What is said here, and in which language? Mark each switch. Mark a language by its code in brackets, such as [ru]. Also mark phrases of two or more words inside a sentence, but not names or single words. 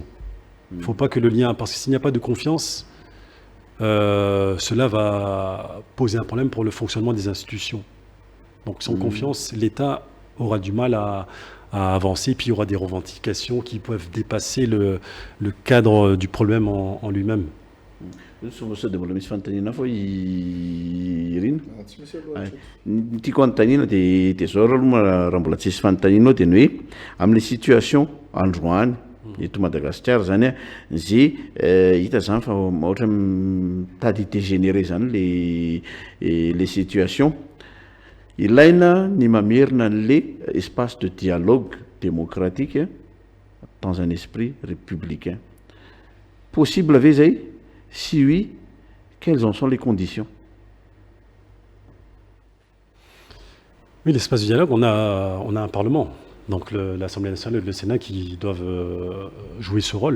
[fr] Il ne faut pas que le lien, parce que s'il n'y a pas de confiance, cela va poser un problème pour le fonctionnement des institutions. Donc sans confiance, l'État aura du mal à avancer, puis il y aura des revendications qui peuvent dépasser le cadre du problème en lui-même. [mg] Somasa de mbola misy fanontaniana foa irina tiako anontaniana de zao raha mbola tsisy fanontanianao de ny hoe amin'ny situation androany eto Madagasikara zany zay hita zany fa ohatra mitady dégénéré zany [fr] les situations [mg] ilaina ny mamerina an'le [fr] espace de dialogue démocratique dans un esprit républicain. [mg] Possible ave zay? [fr] Si oui, quelles en sont les conditions? Oui, l'espace de dialogue, on a un Parlement, donc l'Assemblée nationale et le Sénat qui doivent jouer ce rôle.